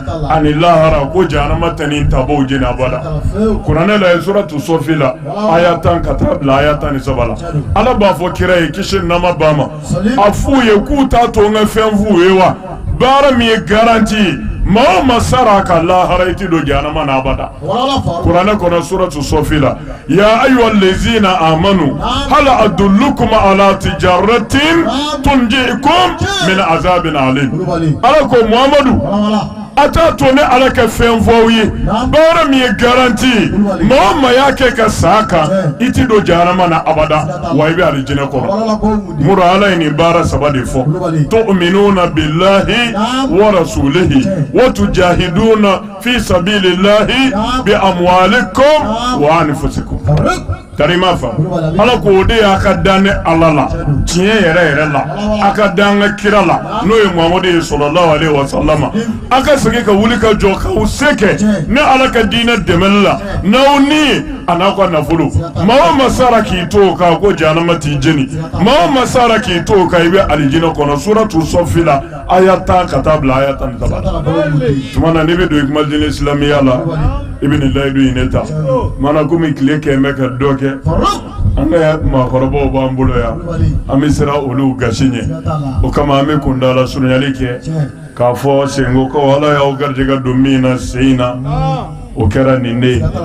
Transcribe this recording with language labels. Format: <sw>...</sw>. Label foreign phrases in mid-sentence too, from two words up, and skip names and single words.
<bm>ani lahara ko jahanama tɛ nin tabaw jɛnɛ abada kuranɛ la ye suratu sofi la aya 10 ka taa bila aya 13 la ala b'a fɔ kira ye kisi nama ba ma a f'u ye k'u t'a to n ka fɛn f'u ye wa baara min ye garanti ye maa o maa sara ka lahara i ti don jahanama na abada kuranɛ kɔnɔ suratu sofi la</bm> <ar>يا أيها الذين آمنوا هل أدلكم على تجارة تنجيكم من عذاب أليم</ar> <bm>ala ko muhammadu a t'a to ne ala ka fɛn fɔw ye baara min ye garanti maa o maa y'a kɛ ka sa kan i ti don jahanama na abada wa i bɛ alijinɛ kɔnɔ muru ala ye nin baara saba de fɔ</bm> <ar>تؤمنون بالله ورسوله وتجاهدون في سبيل الله بأموالكم وأنفسكم</ar> <bm>karima fa ala ko de y'a ka dan ne ala la tiɲɛ yɛrɛ la a ka dan ka kira la n'o ye muhamadu</bm> <ar>صلى الله عليه وسلم</ar> <bm>a ka segin ka wuli ka jɔ k'aw se kɛ ne ala ka diinɛ dɛmɛli la n'aw ni a n'a ka nafolo maa o maa sara k'i to o kan ko jahanama t'i jeni maa o maa sara k'i to o kan i bɛ alijinɛ kɔnɔ suratu sɔfi la aya 10 ka taa bila aya 13 tuma na n'i bɛ don ikumadini silamɛya la i bɛ nin layidu in ne ta mana komi tile kɛmɛ ka dɔ kɛ an ka maakɔrɔbaw b'an bolo yan an bɛ siran olu gasi ɲɛ o kama an bɛ kundala surunyali kɛ k'a fɔ senko ko ala y'aw garijɛgɛ don min na sen in na o kɛra nin de ye</bm>